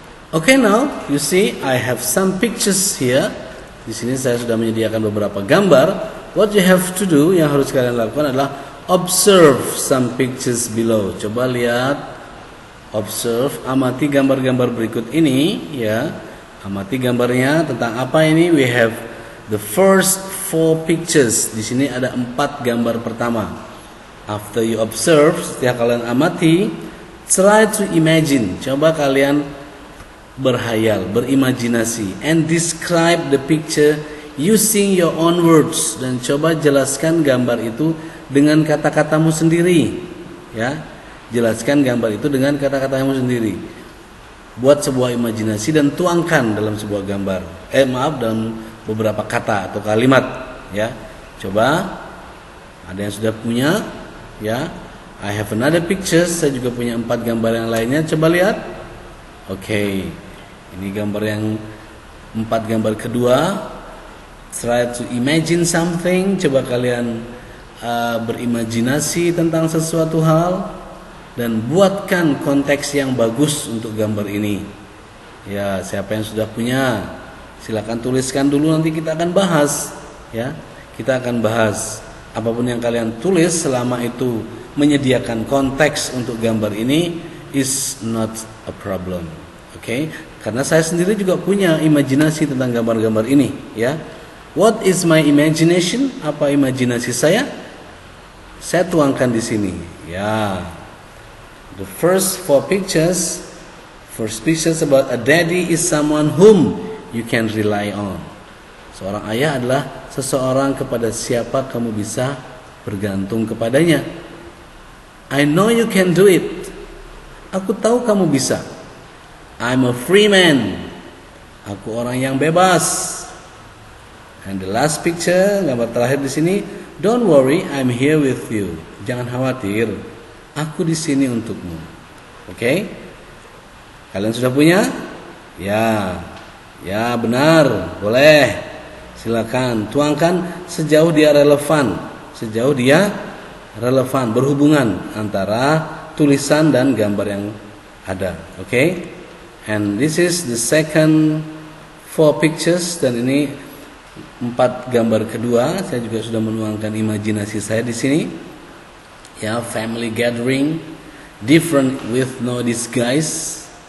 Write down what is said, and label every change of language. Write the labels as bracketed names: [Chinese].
[English] Okay, now you see I have some pictures here. [Indonesian] Di sini saya sudah menyediakan beberapa gambar. [English] What you have to do, [Indonesian] yang harus kalian lakukan adalah [English] observe some pictures below. [Indonesian] Coba lihat, observe, amati gambar-gambar berikut ini, ya. Amati gambarnya tentang apa ini? [English] We have the first 4 pictures. [Indonesian] Di sini ada 4 gambar pertama. [English] After you observe, [Indonesian] setelah kalian amati, [English] try to imagine. [Indonesian] Coba kalian berhayal, berimajinasi, [English] and describe the picture using your own words. [Indonesian] Dan coba jelaskan gambar itu dengan kata-katamu sendiri, ya. Jelaskan gambar itu dengan kata-katamu sendiri. Buat sebuah imajinasi dan tuangkan dalam sebuah gambar. Dalam beberapa kata atau kalimat, ya. Coba, ada yang sudah punya? [English] Ya, I have another picture. [Indonesian] Saya juga punya 4 gambar yang lainnya. Coba lihat. Oke, ini gambar yang 4 gambar kedua. [English] Try to imagine something. [Indonesian] Coba kalian berimajinasi tentang sesuatu hal dan buatkan konteks yang bagus untuk gambar ini. Ya, siapa yang sudah punya? Silakan tuliskan dulu, nanti kita akan bahas. Ya, kita akan bahas. Apapun yang kalian tulis selama itu menyediakan konteks untuk gambar ini [English] is not a problem. [Indonesian] Oke? Karena saya sendiri juga punya imajinasi tentang gambar-gambar ini, ya. [English] What is my imagination? [Indonesian] Apa imajinasi saya? Saya tuangkan di sini. Ya. [English] The first 4 pictures. First pictures about a daddy is someone whom you can rely on. [Indonesian] Seorang ayah adalah seseorang kepada siapa kamu bisa bergantung kepadanya. [English] I know you can do it. [Indonesian] Aku tahu kamu bisa. [English] I'm a free man. [Indonesian] Aku orang yang bebas. [English] And the last picture, [Indonesian] gambar terakhir di sini, [English] don't worry, I'm here with you. [Indonesian] Jangan khawatir, aku di sini untukmu. Oke? Kalian sudah punya? Ya. Ya, benar. Boleh. Silakan tuangkan sejauh dia relevan, sejauh dia relevan, berhubungan antara tulisan dan gambar yang ada. Okay? [English] And this is the second 4 pictures, [Indonesian] dan ini 4 gambar kedua. Saya juga sudah menuangkan imajinasi saya di sini. [English] Ya, family gathering, different with no disguise.